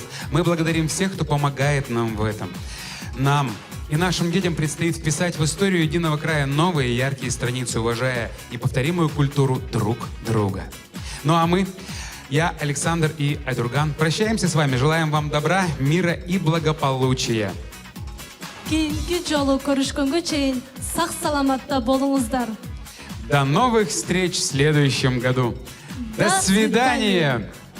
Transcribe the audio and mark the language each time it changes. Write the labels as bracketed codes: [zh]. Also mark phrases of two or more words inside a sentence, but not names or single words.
[ru] Мы благодарим всех, кто помогает нам в этом. Нам и нашим детям предстоит вписать в историю единого края новые яркие страницы, уважая неповторимую культуру друг друга. Ну а мы, я, Александр и Айдурган, прощаемся с вами. Желаем вам добра, мира и благополучия. [ky] Кийинки жолу көрүшкөнгө чейин сак саламатта болуңуздар. [ru] До новых встреч в следующем году. До свидания!